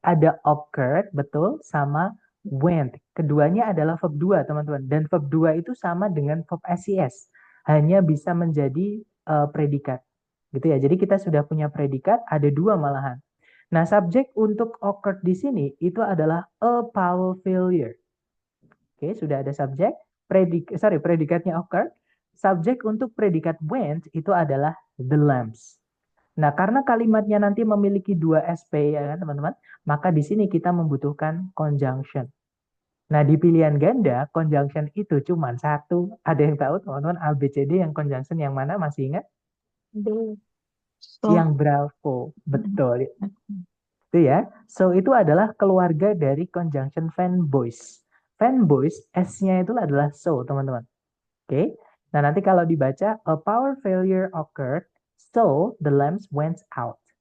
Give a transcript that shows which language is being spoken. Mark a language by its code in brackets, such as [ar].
[id] Ada occurred, betul, sama went. Keduanya adalah verb 2, teman-teman. Dan verb 2 itu sama dengan verb SES. Hanya bisa menjadi predikat. Gitu ya. Jadi kita sudah punya predikat, ada dua malahan. Nah, subjek untuk occurred di sini itu adalah a power failure. Oke, sudah ada subjek. Predikatnya occurred. Subjek untuk predikat went itu adalah the lamps. Nah, karena kalimatnya nanti memiliki dua SP ya kan teman-teman, maka di sini kita membutuhkan conjunction. Nah, di pilihan ganda, conjunction itu cuma satu. Ada yang tahu teman-teman A, B, C, D yang conjunction yang mana? Masih ingat? D. Yang bravo. Betul. Itu ya. So, itu adalah keluarga dari conjunction fanboys. Fanboys, S-nya itu adalah so, teman-teman. Oke. Nah, nanti kalau dibaca, [en] a power failure occurred, so the lamps went out.